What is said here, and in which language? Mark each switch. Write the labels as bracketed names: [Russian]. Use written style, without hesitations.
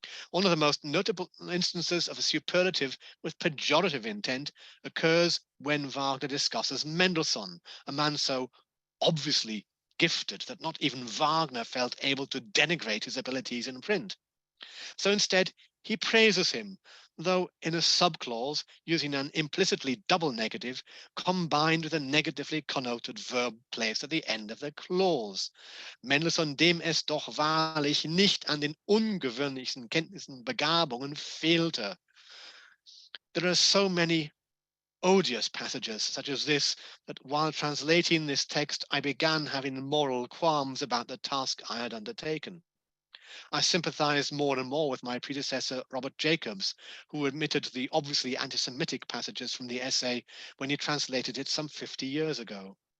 [English] One of the most notable instances of a superlative with pejorative intent occurs when Wagner discusses Mendelssohn, a man so obviously gifted that not even Wagner felt able to denigrate his abilities in print. So instead, he praises him, though in a subclause using an implicitly double negative combined with a negatively connoted verb placed at the end of the clause. [German] Mendelssohn, dem es doch wahrlich nicht an den ungewöhnlichen Kenntnissen Begabungen fehlte. [English] There are so many odious passages such as this that while translating this text, I began having moral qualms about the task I had undertaken. I sympathized more and more with my predecessor, Robert Jacobs, who admitted the obviously anti-Semitic passages from the essay when he translated it some 50 years ago.